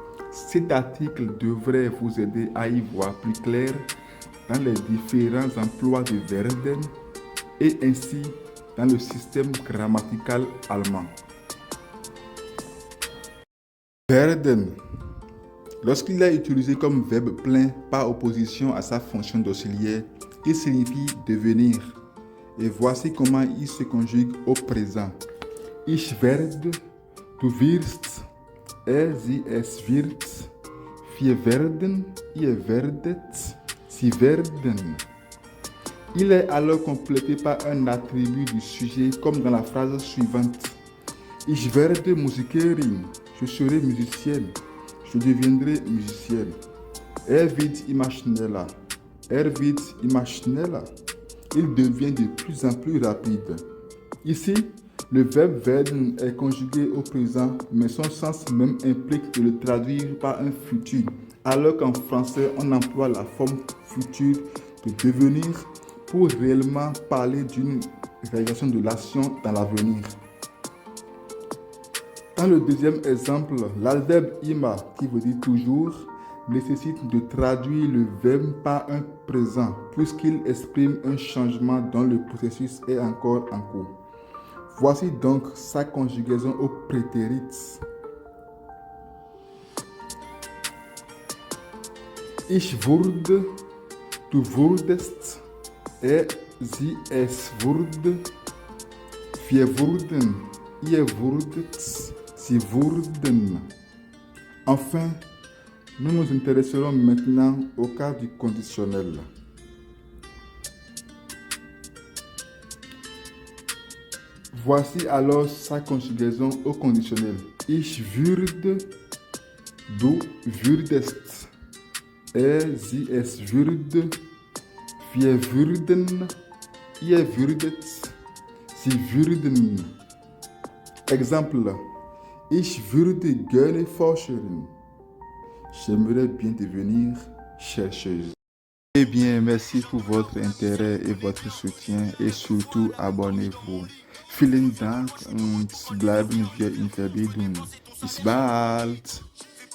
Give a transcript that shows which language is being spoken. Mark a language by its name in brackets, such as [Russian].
[French] Cet article devrait vous aider à y voir plus clair dans les différents emplois de werden et ainsi dans le système grammatical allemand. Werden, lorsqu'il est utilisé comme verbe plein par opposition à sa fonction d'auxiliaire, il signifie devenir. Et voici comment il se conjugue au présent. [German] Ich werde, du wirst, es wird, wir werden, ihr werdet, sie werden. [French] Il est alors complété par un attribut du sujet comme dans la phrase suivante. [German] Ich werde Musikerin, [French] je serai musicienne, je deviendrai musicienne. [German] Wird immer schneller, wird immer schneller. [French] Il devient de plus en plus rapide. Ici, le verbe werden est conjugué au présent, mais son sens même implique de le traduire par un futur, alors qu'en français, on emploie la forme future de devenir pour réellement parler d'une réalisation de l'action dans l'avenir. Dans le deuxième exemple, l'adverbe immer, qui veut dire toujours, nécessite de traduire le verbe par un présent, puisqu'il exprime un changement dont le processus est encore en cours. Voici donc sa conjugaison au prétérit. [German] Ich wurde, du wurdest, sie, es wurde, wir wurden, ihr wurdet, sie wurden. [French] Enfin, nous nous intéresserons maintenant au cas du conditionnel. Voici alors sa conjugaison au conditionnel. [German] Ich würde, du würdest, sie, es würde, wir würden, ihr würdet, sie würden. Exemple. Ich würde gerne Forscherin. [French] J'aimerais bien devenir chercheuse. Eh bien, merci pour votre intérêt et votre soutien et surtout abonnez-vous. [German] Vielen Dank und bleiben wir in Verbindung. Bis bald!